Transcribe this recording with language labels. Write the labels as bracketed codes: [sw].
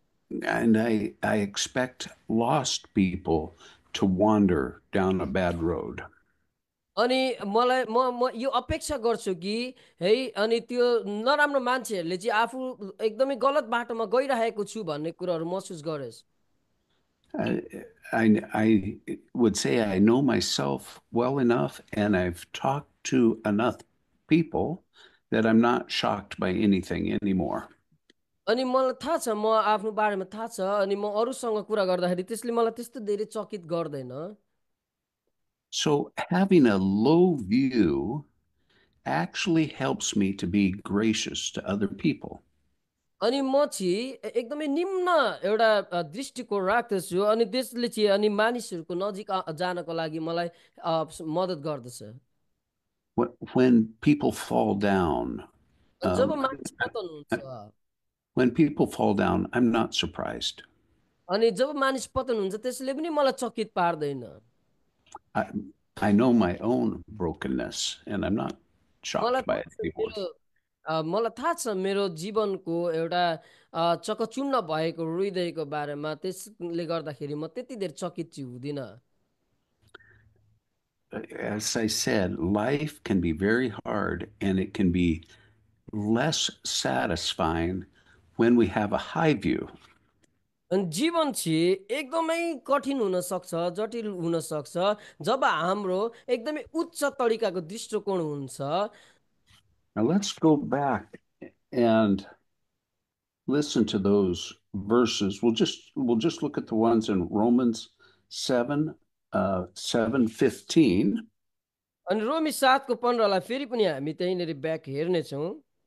[en] And I expect lost people to wander down a bad road. [ne] अनि मलाई म यो अपेक्षा गर्छु कि है अनि त्यो नराम्रो मान्छेहरूले चाहिँ आफू एकदमै गलत बाटोमा गइरहेको छु भन्ने कुराहरू महसुस गरोस्। [en] I would say I know myself well enough, and I've talked to enough people that I'm not shocked by anything anymore. [ne] अनि मलाई थाहा छ म आफ्नो बारेमा थाहा छ अनि म अरूसँग कुरा गर्दाखेरि त्यसले मलाई त्यस्तो धेरै चकित गर्दैन [en] So having a low view actually helps me to be gracious to other people. [ne] अनि म चाहिँ एकदमै निम्न एउटा दृष्टिकोण राख्दछु अनि त्यसले चाहिँ अनि मानिसहरूको नजिक जानको लागि मलाई मद्दत गर्दछ [en] When people fall down, [ne] अनि जब um, मानिस पतन हुन्छ [en] when people fall down, I'm not surprised. [ne] अनि जब मानिस पतन हुन्छ त्यसले पनि मलाई चकित पार्दैन [en] I, I know my own brokenness, and I'm not [ne] मलाई [en] shocked by [ne] थाहा [en] it [ne] छ [en] anymore. [ne] मलाई थाहा छ मेरो जीवनको एउटा चकचुन्न भएको हृदयको बारेमा त्यसले गर्दाखेरि म त्यति धेरै चकित चाहिँ हुँदिनँ [en] As I said, life can be very hard, and it can be less satisfying when we have a high view. [ne] अनि जीवन चाहिँ एकदमै कठिन हुन सक्छ जटिल हुन सक्छ जब हाम्रो एकदमै उच्च तरिकाको दृष्टिकोण हुन्छ [en] Now let's go back and listen to those verses. We'll just look at the ones in Romans 7, 7:15. [ne] अनि रोमी 7 को 15 फेरि पनि हामी त्यहीँनिर ब्याक हेर्नेछौँ